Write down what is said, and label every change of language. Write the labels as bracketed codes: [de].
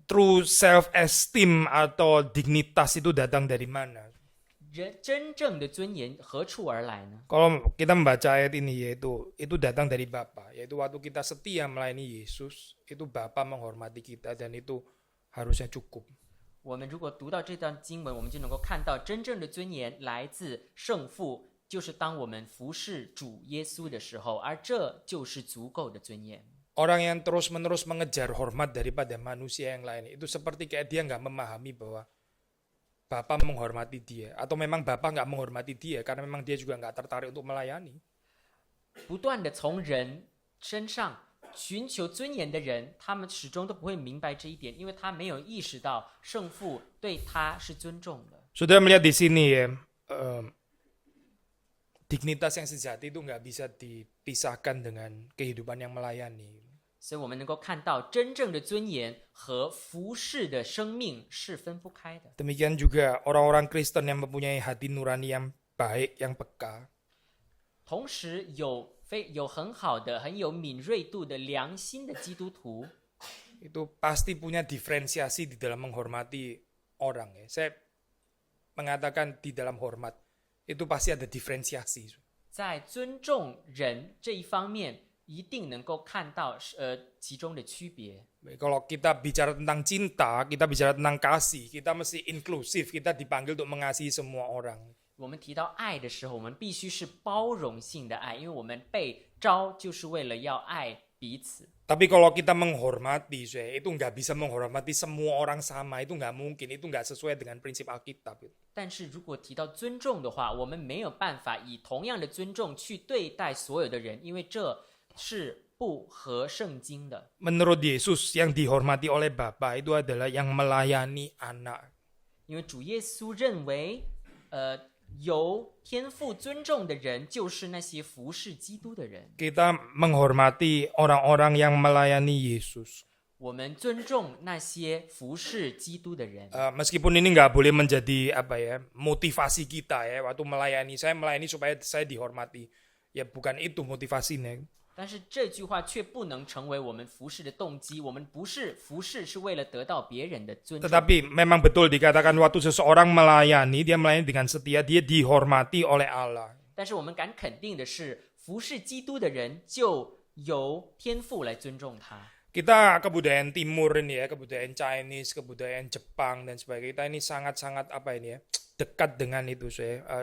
[en] True self-esteem [id] atau dignitas itu datang dari mana? [zh] 人真正的尊严何处而来呢？ [id] Kalau kita membaca ayat ini yaitu itu datang dari Bapa, yaitu waktu kita setia melayani Yesus, itu Bapa menghormati kita dan itu harusnya cukup. [zh] 我们如果读到这段经文，我们就能够看到真正的尊严来自圣父，就是当我们服侍主耶稣的时候，而这就是足够的尊严。 [id] Orang yang terus-menerus mengejar hormat daripada manusia yang lain itu seperti kayak dia nggak memahami bahwa Bapa menghormati dia, atau memang Bapa nggak menghormati dia karena memang dia juga nggak tertarik untuk melayani. [zh] 不断的从人身上寻求尊严的人，他们始终都不会明白这一点，因为他没有意识到圣父对他是尊重的。 [id] Sudah melihat di sini ya, dignitas yang sejati itu nggak bisa dipisahkan dengan kehidupan yang melayani. [zh] 所以我们能够看到，真正的尊严和服侍的生命是分不开的。 [id] Demikian juga orang-orang Kristen yang mempunyai hati nurani yang baik, yang peka. [zh] 同时有很好的、很有敏锐度的良心的基督徒， [id] Itu pasti punya diferensiasi di dalam menghormati orang ya. Saya mengatakan di dalam hormat itu pasti ada diferensiasi. [zh] 在尊重人这一方面，一定能够看到其中的区别。 [id] Kalau kita bicara tentang cinta, kita bicara tentang kasih, kita mesti inklusif, kita dipanggil untuk mengasihi semua orang. [zh] 我们提到爱的时候，我们必须是包容性的爱，因为我们被召就是为了要爱彼此。 [id] Tapi kalau kita menghormati, itu nggak bisa menghormati semua orang sama, itu nggak mungkin, itu nggak sesuai dengan prinsip Alkitab. [zh] 但是如果提到尊重的话，我们没有办法以同样的尊重去对待所有的人，因为这是不合圣经的。 [id] Menurut Yesus yang dihormati oleh Bapa itu adalah yang melayani anak. [zh] 因为主耶稣认为，由天父尊重的人，就是那些服侍基督的人。 [id] Kita menghormati orang-orang yang melayani Yesus. [zh] 我们尊重那些服侍基督的人。 [id] Meskipun ini nggak boleh menjadi motivasi kita ya waktu melayani. Saya melayani supaya saya dihormati. Ya bukan itu motivasinya. [zh] 但是这句话却不能成为我们服侍的动机。我们不是服侍是为了得到别人的尊重。 [id] Tetapi memang betul dikatakan waktu seseorang melayani, dia melayani dengan setia, dia dihormati oleh Allah. [zh] 但是我们敢肯定的是，服侍基督的人就由天父来尊重他。 [id] Kita kebudayaan Timur ini ya, kebudayaan Chinese, kebudayaan Jepang dan sebagainya. Kita ini sangat-sangat dekat dengan itu saya.